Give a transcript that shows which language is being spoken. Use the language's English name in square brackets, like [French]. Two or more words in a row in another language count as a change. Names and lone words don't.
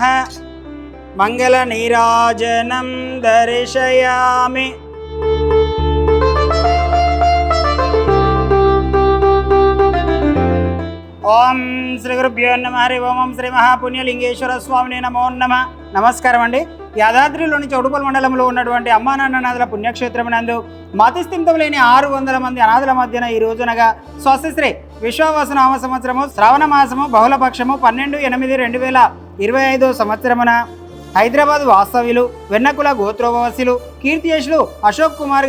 [Sanskrit] मंगल नीराजनं दर्शयामि। ओम श्री गुरुभ्यो नमः। हरि ओम श्री महापुण्यलिंगेश्वर स्वामिने नमो नमः। [Telugu] నమస్కారం అండి। యాదాద్రిలోని చౌటుపల్లి మండలంలో ఉన్నటువంటి అమ్మా నాన్ననాథుల పుణ్యక్షేత్రమునందు మాతిస్థిమితం లేని 600 మంది అనాథుల మధ్యన ఈ రోజునగా స్వస్తిశ్రీ విశ్వావసు నామ సంవత్సరము శ్రావణ మాసము బహుళపక్షము 12/8/2025 సంవత్సరమున హైదరాబాద్ వాస్తవ్యులు వెన్నకుల గోత్రోభవస్యులు కీర్తియశులు అశోక్ కుమార్